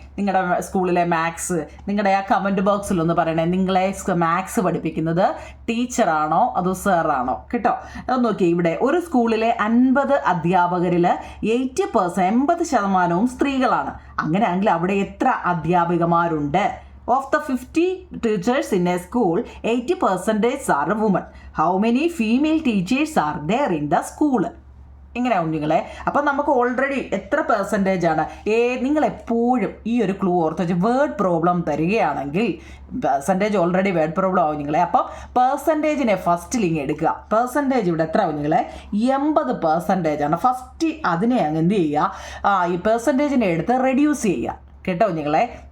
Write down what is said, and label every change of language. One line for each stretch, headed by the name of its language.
Malayalam: നിങ്ങളുടെ സ്കൂളിലെ മാത്സ് നിങ്ങളുടെ ആ കമൻറ്റ് ബോക്സിലൊന്ന് പറയണേ. നിങ്ങളെ മാത്സ് പഠിപ്പിക്കുന്നത് ടീച്ചറാണോ അതോ സാറാണോ കേട്ടോ? അത് നോക്കി, ഇവിടെ ഒരു സ്കൂളിലെ 50 അധ്യാപകരിൽ 80% സ്ത്രീകളാണ്. അങ്ങനെയാണെങ്കിൽ അവിടെ എത്ര അധ്യാപികമാരുണ്ട്?
English: Of the 50 teachers in a school, 80% are women. How many female teachers are there in the school?
Malayalam: ഇങ്ങനെയാവും നിങ്ങളെ. അപ്പം നമുക്ക് ഓൾറെഡി എത്ര പെർസെൻറ്റേജ് ആണ്? നിങ്ങൾ എപ്പോഴും ഈ ഒരു ക്ലൂ ഓർത്ത് വെച്ച് വേർഡ് പ്രോബ്ലം തരികയാണെങ്കിൽ പെർസെൻറ്റേജ് ഓൾറെഡി വേർഡ് പ്രോബ്ലം ആവും നിങ്ങളെ. അപ്പം പെർസെൻറ്റേജിനെ ഫസ്റ്റിൽ ഇങ്ങനെ എടുക്കുക. പെർസെൻറ്റേജ് ഇവിടെ എത്ര ആവും നിങ്ങളെ? 80% ആണ്. ഫസ്റ്റ് അതിനെ അങ്ങ് എന്ത് ചെയ്യുക? ഈ പെർസെൻറ്റേജിനെ എടുത്ത് റെഡ്യൂസ് ചെയ്യുക കേട്ടോ നിങ്ങളെ.